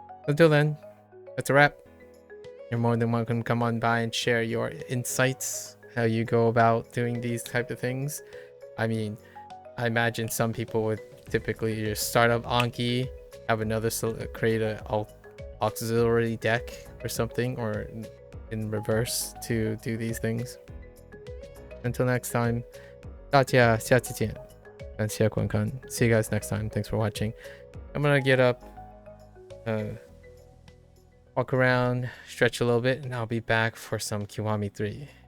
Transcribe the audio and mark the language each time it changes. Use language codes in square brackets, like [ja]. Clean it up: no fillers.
[en] Until then, that's a wrap. You're more than welcome to come on by and share your insights, how you go about doing these type of things. I mean, I imagine some people would typically just start up Anki, have another create a auxiliary deck or something, or in reverse to do these things. Until next time, [zh] 大家下次见，感谢观看. [en] See you guys next time. Thanks for watching. I'm gonna get up, walk around, stretch a little bit, and I'll be back for some Kiwami 3.